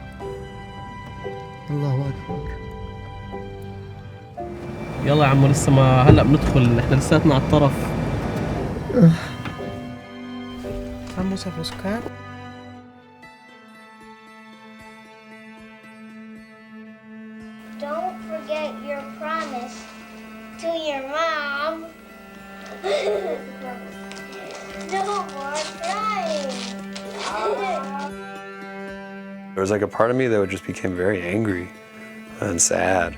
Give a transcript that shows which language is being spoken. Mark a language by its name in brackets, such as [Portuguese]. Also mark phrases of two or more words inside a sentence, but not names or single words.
[Arabic] الله أكبر. يلا يا عمو لسه ما هلا بندخل احنا لساتنا على الطرف. [Spanish] Vamos a buscar. [English] Don't forget your promise to your mom. No more crying. There was like a part of me that just became very angry and sad.